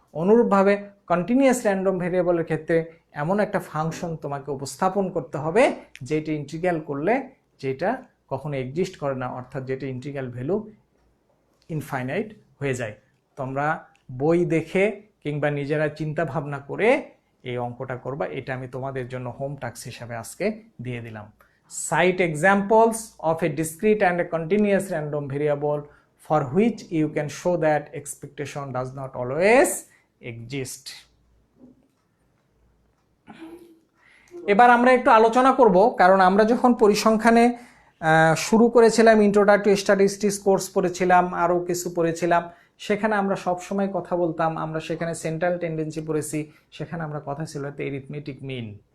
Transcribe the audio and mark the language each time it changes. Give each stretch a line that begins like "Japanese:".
Bangla: অনুরূপভাবে continuous random ভেরিয়েবলের ক্ষেত্রে এমন একটা ফাংশন তোমাকে উপস্থাপন করতে হবে যেটা ইন্টিগ্রাল করলে যেটা কখনো এক্সিস্ট করে না, অর্থাৎ যেটা ইন্টিগ্রাল ভ্যালু ইনফাইনাইট হয়ে যায়। তোমরা বই দেখে কিংবা নিজেরা চিন্তা ভাবনা করে এই অঙ্কটা করবা, এটা আমি তোমাদের জন্য হোম টাস্ক হিসাবে আজকে দিয়ে দিলাম।
English: Cite examples of a discrete and a continuous random variable for which you can show that expectation does not always exist.
Bangla: এবার আমরা একটু আলোচনা করব, কারণ আমরা যখন পরিসংখ্যানে শুরু করেছিলাম, ইন্ট্রোডাক্টরি স্ট্যাটিস্টিক্স কোর্স পড়েছিলাম, আরও কিছু পড়েছিলাম, সেখানে আমরা সব সময় কথা বলতাম, আমরা সেখানে সেন্ট্রাল টেন্ডেন্সি পড়েছি, সেখানে আমরা কথা ছিল এরিথমেটিক মিন।